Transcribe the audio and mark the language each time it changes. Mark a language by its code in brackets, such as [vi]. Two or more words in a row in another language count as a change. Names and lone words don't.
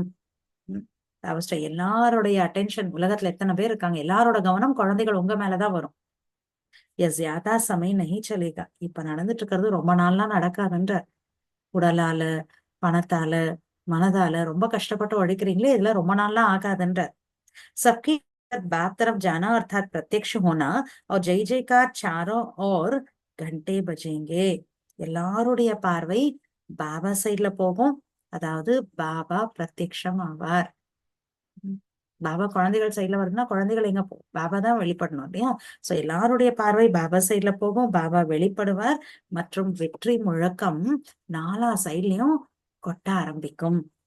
[ta] அவஸ்தை எல்லாருடைய அட்டென்ஷன், உலகத்துல எத்தனை பேர் இருக்காங்க, எல்லாரோட கவனம் குழந்தைகள் உங்க மேலதான் வரும். [hi] ज़्यादा समय नहीं चलेगा. [ta] இப்ப நடந்துட்டு இருக்கிறது ரொம்ப நாள்லாம் நடக்காதுன்ற. உடலால, பணத்தால, மனதால ரொம்ப கஷ்டப்பட்டு உழைக்கிறீங்களே, இதுல ரொம்ப நாள்லாம் ஆகாதுன்ற. [hi] सबकी बाप तरफ जाना अर्थात प्रत्यक्ष होना और जय जयकार चारों ओर घंटे बजेंगे. [ta] எல்லாருடைய பார்வை பாபா சைட்ல போகும். அதாவது பாபா பிரத்யக்ஷம் ஆவார். பாபா குழந்தைகள் சைட்ல வருதுன்னா குழந்தைகள் எங்க பாபா தான் வெளிப்படணும் இல்லையா? சோ எல்லாருடைய பார்வை பாபா சைட்ல போகும், பாபா வெளிப்படுவார் மற்றும் வெற்றி முழக்கம் நாலா சைட்லயும் கொட்ட ஆரம்பிக்கும்.